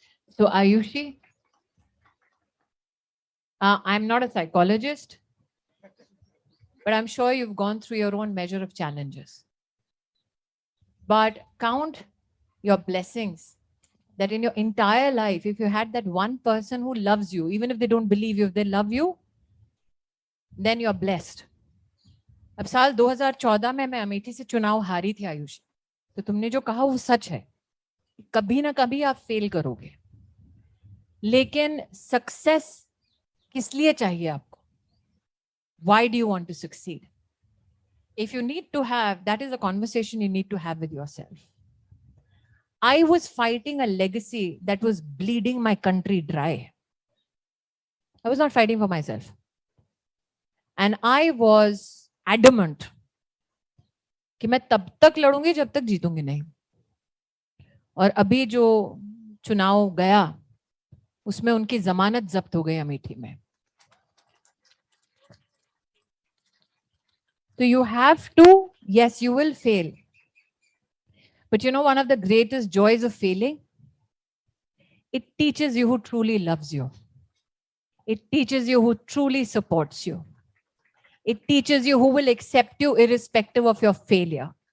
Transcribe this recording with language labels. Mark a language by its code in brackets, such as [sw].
[en] So Ayushi, I'm not a psychologist, but I'm sure you've gone through your own measure of challenges. But count your blessings that in your entire life, if you had that one person who loves you, even if they don't believe you, if they love you, then you're blessed. [hi] अब साल 2014 में मैं अमेठी से चुनाव हारी थी आयुषी, तो तुमने जो कहा वो सच है, कभी ना कभी आप फेल करोगे, लेकिन सक्सेस किस लिए चाहिए आपको? [en] Why do you want to succeed? If you need to have, that is a conversation you need to have with yourself. I was fighting a legacy that was bleeding my country dry. I was not fighting for myself. And I was adamant [hi] कि मैं तब तक लड़ूंगी जब तक जीतूंगी नहीं. और अभी जो चुनाव गया उसमें उनकी जमानत जब्त हो गई अमेठी में. [en] So you have to, yes, you will fail. But you know, one of the greatest joys of failing, it teaches you who truly loves you. It teaches you who truly supports you. It teaches you who will accept you irrespective of your failure.